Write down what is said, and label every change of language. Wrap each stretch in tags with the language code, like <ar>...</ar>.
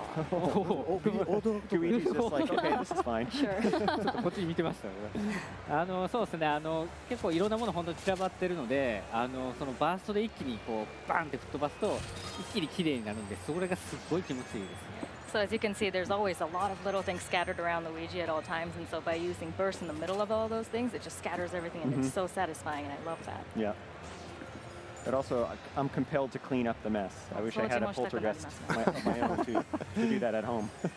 <en>Luigi's just like, okay, this is fine. Sure.</en> <ja>ちょっとこっちに見てましたね。そうですね。結構いろんなもの本当に散らばってるので、そのバーストで一気にこうバンって吹っ飛ばすと一気に綺麗になるんで、それがすごい気持ちいいですね。</ja> <en>So as you can see, there's always a lot of little things scattered around Luigi at all times, and so by using burst in the middle of all those things, it just scatters everything, and it's so satisfying, and I love that. Yeah. But also, I'm compelled to clean up the mess. I wish I had a poltergeist of my own to do that at home.</en>